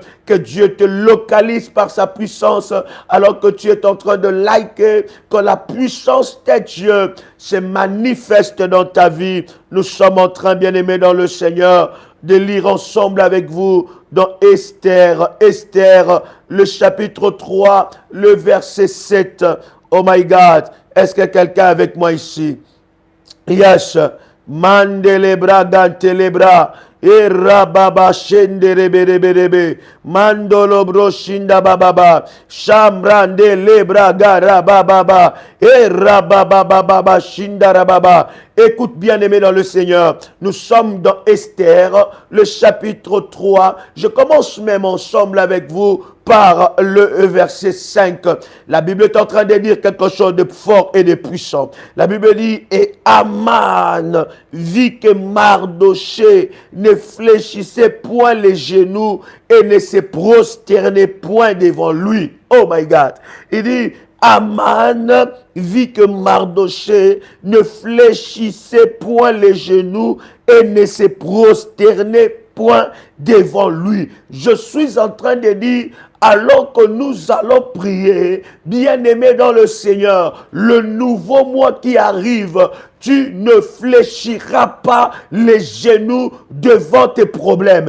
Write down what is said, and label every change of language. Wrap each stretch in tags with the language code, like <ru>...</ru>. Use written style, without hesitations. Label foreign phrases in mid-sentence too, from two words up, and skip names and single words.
<fr>Que Dieu te localise par sa puissance alors que tu es en train de liker, que la puissance de Dieu se manifeste dans ta vie. Nous sommes en train, bien-aimés dans le Seigneur, de lire ensemble avec vous dans Esther, le chapitre 3, le verset 7.</fr> <en>Oh my God,</en> <fr>est-ce que quelqu'un est avec moi ici? Yes, mandelebra gantelebra. Erababa shendereberebe mandolo broshinda bababa shambrande lebra garababa erababa shindarababa. Écoute bien aimé dans le Seigneur, nous sommes dans Esther, le chapitre 3. Je commence même ensemble avec vous par le verset 5. La Bible est en train de dire quelque chose de fort et de puissant. La Bible dit, et Aman vit que Mardoché ne fléchissait point les genoux et ne se prosternait point devant lui.</fr> <en>Oh my God.</en> <fr>Il dit, Aman vit que Mardoché ne fléchissait point les genoux et ne se prosternait point devant lui. Je suis en train de dire, alors que nous allons prier, bien-aimés dans le Seigneur, le nouveau mois qui arrive, tu ne fléchiras pas les genoux devant tes problèmes.</fr>